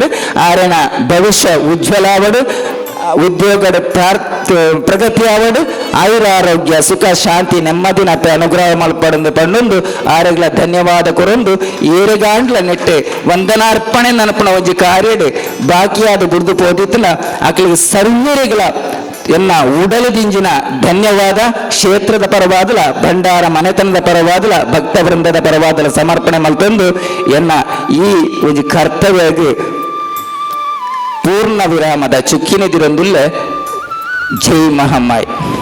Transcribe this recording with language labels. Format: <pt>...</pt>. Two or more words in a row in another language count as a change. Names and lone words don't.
<tcy>ಆರನ ಭವಿಷ್ಯ ಉಜ್ವಲ ಆವಡು ಉದ್ಯೋಗದ ಪ್ರಗತಿ ಆವಡು ಆಯುರ ಆರೋಗ್ಯ ಸುಖ ಶಾಂತಿ ನೆಮ್ಮದಿನ ಅನುಗ್ರಹ ಮಲ್ಪಡೊಂದು ಪಂಡೊಂದು ಆರೆಗ್ಲ ಧನ್ಯವಾದ ಕೊರೊಂದು ಏರೆಗಾಂಡ್ಲ ನೆಟ್ಟೆ ವಂದನಾರ್ಪಣೆ ನನಪಣ ಒಂಜಿ ಕಾರ್ಯಡ್ ಬಾಕಿಯಾದ ಬುಡ್ದು ಪೋದಿತ್ತಲ ಅಕ್ಲಿಗೆ ಸರ್ವರಿಗಳ ಎನ್ನ ಉಡಲದಿಂಜಿನ ಧನ್ಯವಾದ. ಕ್ಷೇತ್ರದ ಪರವಾದಲ ಭಂಡಾರ ಮನೆತನದ ಪರವಾದಲ ಭಕ್ತ ವೃಂದದ ಪರವಾದಲ ಸಮರ್ಪಣೆ ಮಲ್ತಂದು ಎನ್ನ ಈ ಒಂದು ಕರ್ತವ್ಯಗೆ ಪೂರ್ಣ ವಿರಾಮದ ಚುಕ್ಕಿನಿದಿರೊಂದುಲ್ಲ. ಜೈ ಮಹಮ್ಮಾಯ್.</tcy>